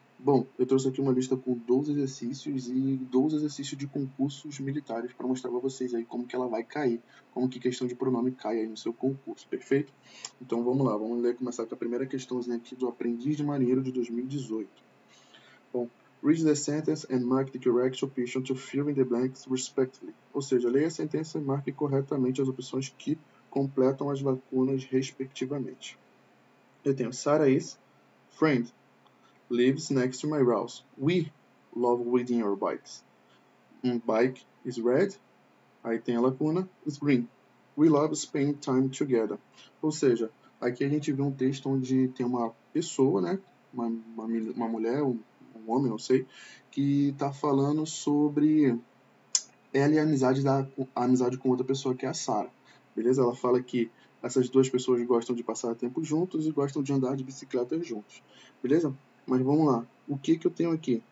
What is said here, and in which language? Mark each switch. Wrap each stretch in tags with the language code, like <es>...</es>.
<pt>Bom, eu trouxe aqui uma lista com 12 exercícios e 12 exercícios de concursos militares para mostrar para vocês aí como que ela vai cair, como que questão de pronome cai aí no seu concurso, perfeito? Então vamos lá, começar com a primeira questãozinha aqui do Aprendiz de Marinheiro de 2018.</pt> <en>Bom, read the sentence and mark the correct option to fill in the blanks respectively.</en> <pt>Ou seja, leia a sentença e marque corretamente as opções que completam as lacunas respectivamente. Eu tenho</pt> <en>Sarah is friend, lives next to my house. We love riding our bikes. Bike is red.</en> <pt>Aí tem a lacuna,</pt> <en>is green. We love spending time together.</en> <pt>Ou seja, aqui a gente vê um texto onde tem uma pessoa, né? Uma mulher, um homem, não sei, que está falando sobre ela e a amizade com outra pessoa, que é a Sarah. Beleza? Ela fala que essas duas pessoas gostam de passar tempo juntos e gostam de andar de bicicleta juntos. Beleza? Mas vamos lá. O que eu tenho aqui?</pt>